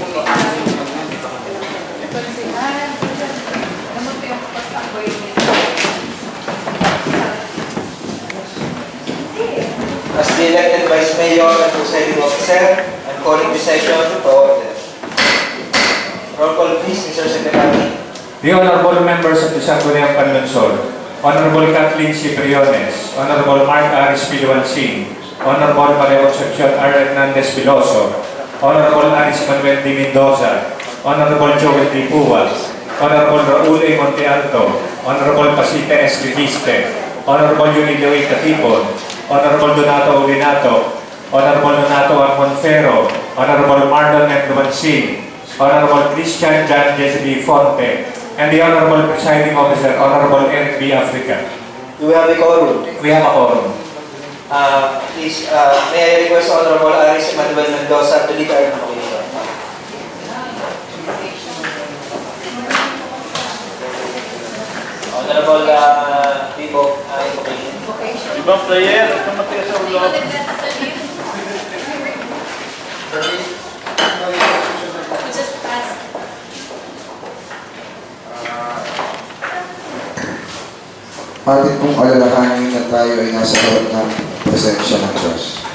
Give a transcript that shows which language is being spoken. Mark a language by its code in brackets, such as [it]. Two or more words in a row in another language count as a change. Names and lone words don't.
[en] As the elected Vice Mayor and Presiding Officer, I'm calling the session to order. Roll call please, Mr. Secretary. The honorable members of the Sangguniang Panlunsod, Honorable Kathleen Cipriones, Honorable Mark Aris Piluansing, Honorable Maria Concepcion R. Hernandez Piloso, Honorable Aris Manuel D. Mendoza, Honorable Joel D. Puwas, Honorable Raul A. Monte Alto, Honorable Pasita S. Riviste, Honorable Yulio A. Catipon, Honorable Donato Ulinato, Honorable Donato Armonfero, Honorable Marlon M. Lumansing, Honorable Christian John Jesse Fonte, and the Honorable Presiding Officer, Honorable Eric B. Africa. Do we have a quorum? We have a quorum. Please, may I request Honorable Aris Manuel Mendoza to lead our invocation. Honorable people, invocation. [tl] Ibang player, kamatigas sa ulo. Atin pong alalahanin na tayo ay nasa harap ng presensya ng Diyos.